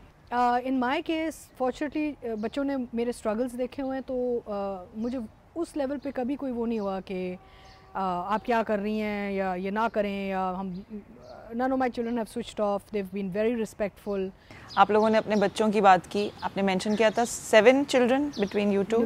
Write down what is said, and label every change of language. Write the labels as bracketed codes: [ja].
[en] in my case fortunately [ur] بچوں نے میرے اسٹرگلس دیکھے ہوئے ہیں تو مجھے اس لیول پہ کبھی کوئی وہ نہیں ہوا کہ آپ کیا کر رہی ہیں یا یہ نہ کریں یا ہم. [en] none of my children have switched off, they've been very respectful. [ur] آپ لوگوں نے اپنے بچوں کی بات کی, آپ نے مینشن کیا تھا [en] 7 children between you two.